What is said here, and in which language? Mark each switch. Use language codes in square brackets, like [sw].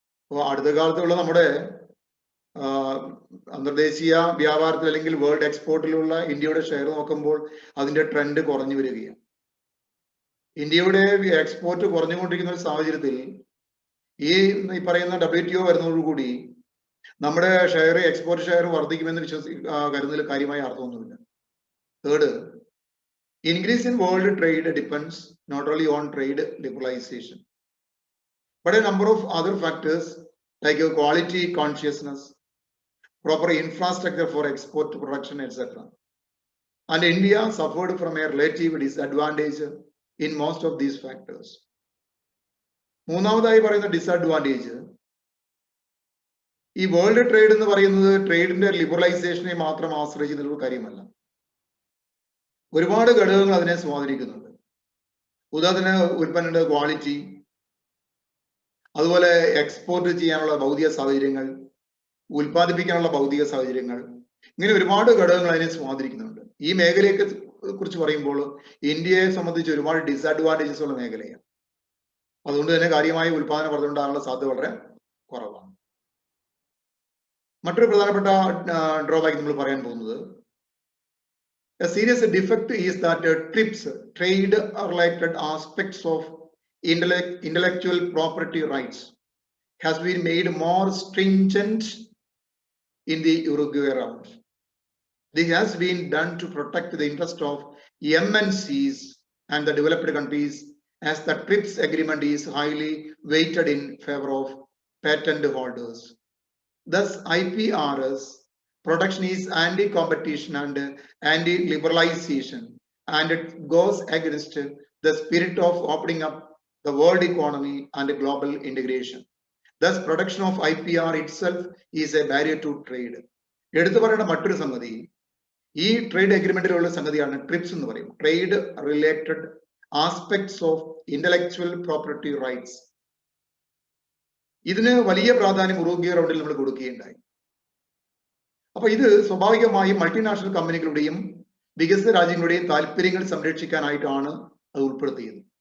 [ml] അപ്പോൾ അടുത്ത കാലത്തുള്ള നമ്മുടെ അന്തർദേശീയ വ്യാപാരത്തിൽ അല്ലെങ്കിൽ വേൾഡ് എക്സ്പോർട്ടിലുള്ള ഇന്ത്യയുടെ ഷെയർ നോക്കുമ്പോൾ അതിന്റെ ട്രെൻഡ് കുറഞ്ഞു വരികയാണ്. ഇന്ത്യയുടെ എക്സ്പോർട്ട് കുറഞ്ഞുകൊണ്ടിരിക്കുന്ന ഒരു സാഹചര്യത്തിൽ ഈ പറയുന്ന WTO വരുന്നതോടുകൂടി നമ്മുടെ എക്സ്പോർട്ട് ഷെയർ വർദ്ധിക്കുമെന്ന് കരുതുന്നതിൽ കാര്യമായ അർത്ഥമൊന്നുമില്ല. [en] Third, increase in world trade depends not only on trade liberalization, but a number of other factors like quality consciousness, proper infrastructure for export production, etc. And India suffered from a relative disadvantage in most of these factors. [ml] മൂന്നാമതായി പറയുന്ന disadvantage, ഈ world trade എന്ന് പറയുന്നത് ട്രേഡിന്റെ ലിബറലൈസേഷനെ മാത്രം ആശ്രയിച്ചിട്ടുള്ള കാര്യമല്ല. ഒരുപാട് ഘടകങ്ങൾ അതിനെ സ്വാധീനിക്കുന്നുണ്ട്. ഉദാഹരണത്തിന് ഉൽപ്പന്നങ്ങളുടെ ക്വാളിറ്റി, അതുപോലെ എക്സ്പോർട്ട് ചെയ്യാനുള്ള ഭൗതിക സാഹചര്യങ്ങൾ, ഉൽപ്പാദിപ്പിക്കാനുള്ള ഭൗതിക സാഹചര്യങ്ങൾ, ഇങ്ങനെ ഒരുപാട് ഘടകങ്ങൾ അതിനെ സ്വാധീനിക്കുന്നുണ്ട്. ഈ മേഖലയെ കുറിച്ച് പറയുമ്പോൾ ഇന്ത്യയെ സംബന്ധിച്ച് ഒരുപാട് ഡിസഡ്വാൻറ്റേജസ് ഉള്ള മേഖലയാണ്. അതുകൊണ്ട് തന്നെ കാര്യമായ ഉൽപാദന വർധന ഉണ്ടാകാനുള്ള സാധ്യത വളരെ കുറവാണ്. മറ്റൊരു പ്രധാനപ്പെട്ട ഡ്രോബാക്ക് നമ്മൾ പറയാൻ പോകുന്നത്, [en] a serious defect is that TRIPS, trade related aspects of intellectual property rights, has been made more stringent in the Uruguay round. This has been done to protect the interest of MNCs and the developed countries, as the TRIPS agreement is highly weighted in favor of patent holders. Thus, IPR's protection is anti-competition and anti-liberalization, and it goes against the spirit of opening up the world economy and global integration. Thus, protection of IPR itself is a barrier to trade. [ml] എടുത്തു പറയേണ്ട മറ്റൊരു സംഗതി, ഈ trade അഗ്രിമെന്റിലുള്ള സംഗതിയാണ് TRIPS എന്ന് പറയും, trade related aspects of intellectual property rights. ഇതിന് വലിയ പ്രാധാന്യം ഉറുഗ്വേ റൗണ്ടിൽ നമ്മൾ കൊടുക്കുകയുണ്ടായി. അപ്പൊ ഇത് സ്വാഭാവികമായും മൾട്ടിനാഷണൽ കമ്പനികളുടെയും വികസിത രാജ്യങ്ങളുടെയും താല്പര്യങ്ങൾ സംരക്ഷിക്കാനായിട്ടാണ് അത് ഉൾപ്പെടുത്തിയത്.